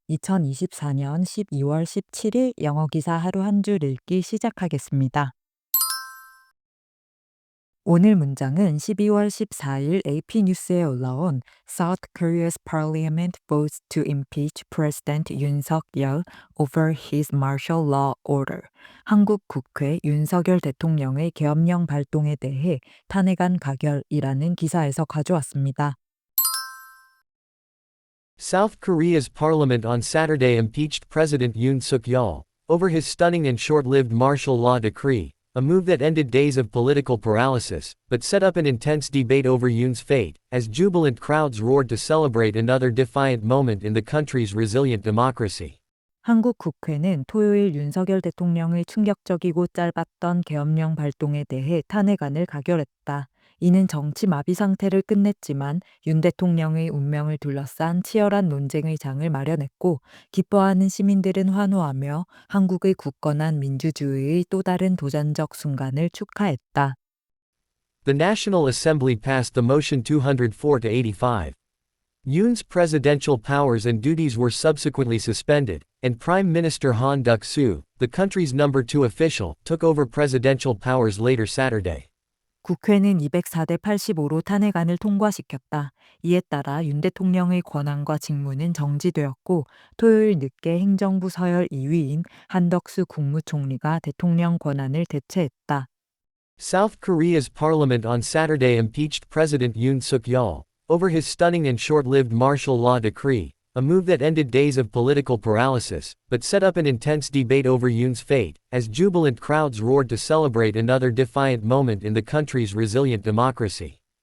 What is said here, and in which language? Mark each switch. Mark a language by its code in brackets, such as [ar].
[ko] 2024년 12월 17일 영어 기사 하루 한 줄 읽기 시작하겠습니다. 오늘 문장은 12월 14일 AP 뉴스에 올라온 [en] South Korea's parliament votes to impeach President Yoon Suk-yeol over his martial law order. [ko] 한국 국회 윤석열 대통령의 계엄령 발동에 대해 탄핵안 가결이라는 기사에서 가져왔습니다. [en] South Korea's parliament on Saturday impeached President Yoon Suk-yeol over his stunning and short-lived martial law decree, a move that ended days of political paralysis, but set up an intense debate over Yoon's fate, as jubilant crowds roared to celebrate another defiant moment in the country's resilient democracy. [ko] 한국 국회는 토요일 윤석열 대통령의 충격적이고 짧았던 계엄령 발동에 대해 탄핵안을 가결했다. 이는 정치 마비 상태를 끝냈지만 윤 대통령의 운명을 둘러싼 치열한 논쟁의 장을 마련했고, 기뻐하는 시민들은 환호하며 한국의 굳건한 민주주의의 또 다른 도전적 순간을 축하했다. [en] The National Assembly passed the motion 204-85. Yoon's presidential powers and duties were subsequently suspended, and Prime Minister Han Duck-soo, the country's number 2 official, took over presidential powers later Saturday. [ko] 국회는 204대 85로 탄핵안을 통과시켰다. 이에 따라 윤 대통령의 권한과 직무는 정지되었고, 토요일 늦게 행정부 서열 2위인 한덕수 국무총리가 대통령 권한을 대체했다. [en] South Korea's parliament on Saturday impeached President Yoon Suk-yeol over his stunning and short-lived martial law decree, a move that ended days of political paralysis, but set up an intense debate over Yoon's fate, as jubilant crowds roared to celebrate another defiant moment in the country's resilient democracy.